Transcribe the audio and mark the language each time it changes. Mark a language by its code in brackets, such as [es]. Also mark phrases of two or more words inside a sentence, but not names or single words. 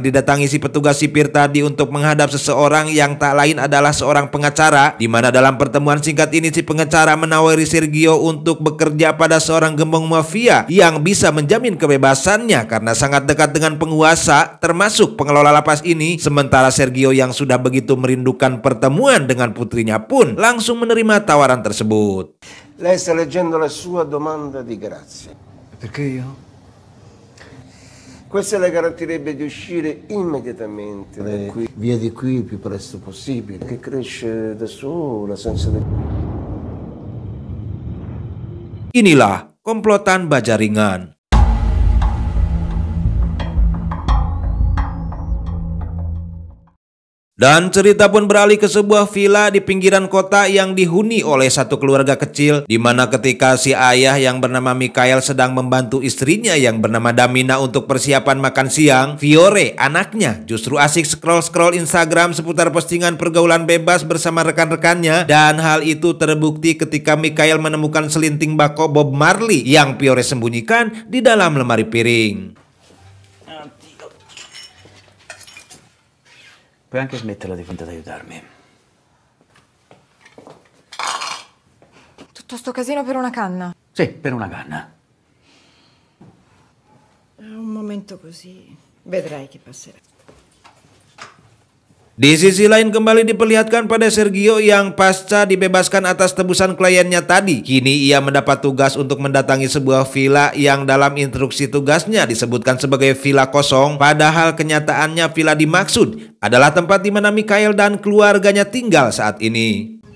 [id] didatangi si petugas sipir tadi untuk menghadap seseorang yang tak lain adalah seorang pengacara, di mana dalam pertemuan singkat ini si pengacara menawari Sergio untuk bekerja pada seorang gembong mafia yang bisa menjamin kebebasannya karena sangat dekat dengan penguasa, termasuk pengelola lapas ini. Sementara Sergio yang sudah begitu merindukan pertemuan dengan putrinya pun langsung menerima tawaran tersebut. [it] Lei sta leggendo la sua domanda di grazia. Perché io? Questa le garantirebbe di uscire immediatamente da qui, via di qui il più presto possibile, che cresce da sola, senza... [id] Inilah komplotan Bajaringan. Dan cerita pun beralih ke sebuah villa di pinggiran kota yang dihuni oleh satu keluarga kecil, di mana ketika si ayah yang bernama Mikael sedang membantu istrinya yang bernama Damina untuk persiapan makan siang, Fiore anaknya justru asik scroll-scroll Instagram seputar postingan pergaulan bebas bersama rekan-rekannya, dan hal itu terbukti ketika Mikael menemukan selinting bako Bob Marley yang Fiore sembunyikan di dalam lemari piring. [it] Puoi anche smetterla di finta di aiutarmi. Tutto sto casino per una canna? Sì, per una canna. Un momento così, vedrai che passerà. [id] Di sisi lain kembali diperlihatkan pada Sergio yang pasca dibebaskan atas tebusan kliennya tadi. Kini ia mendapat tugas untuk mendatangi sebuah villa yang dalam instruksi tugasnya disebutkan sebagai villa kosong. Padahal kenyataannya villa dimaksud adalah tempat di mana Mikael dan keluarganya tinggal saat ini.